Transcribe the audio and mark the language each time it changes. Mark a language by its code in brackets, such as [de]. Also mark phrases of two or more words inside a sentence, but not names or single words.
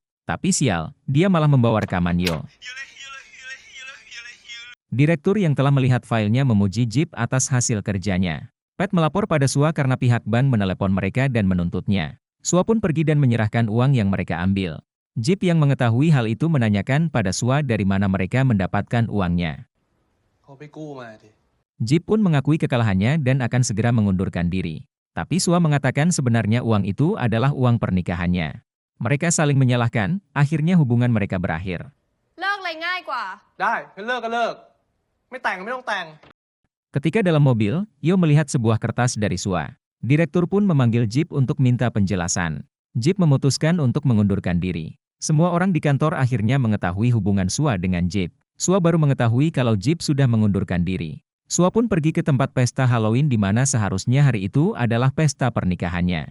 [id] Tapi sial, dia malah membawa rekaman Yo. Direktur yang telah melihat filenya memuji Jeep atas hasil kerjanya. Pet melapor pada Sua karena pihak bank menelepon mereka dan menuntutnya. Sua pun pergi dan menyerahkan uang yang mereka ambil. Jeep yang mengetahui hal itu menanyakan pada Sua dari mana mereka mendapatkan uangnya. [th] เขาไปกู้มาดิ [id] Jeep pun mengakui kekalahannya dan akan segera mengundurkan diri. Tapi Sua mengatakan sebenarnya uang itu adalah uang pernikahannya. Mereka saling menyalahkan, akhirnya hubungan mereka berakhir. [th] เลิกอะไรง่ายกว่า ได้งั้นเลิกก็เลิก ไม่แต่งก็ไม่ต้องแต่ง [id] Ketika dalam mobil, Yo melihat sebuah kertas dari Sua. Direktur pun memanggil Jeep untuk minta penjelasan. Jeep memutuskan untuk mengundurkan diri. Semua orang di kantor akhirnya mengetahui hubungan Sua dengan Jeep. Sua baru mengetahui kalau Jeep sudah mengundurkan diri. Sua pun pergi ke tempat pesta Halloween di mana seharusnya hari itu adalah pesta pernikahannya.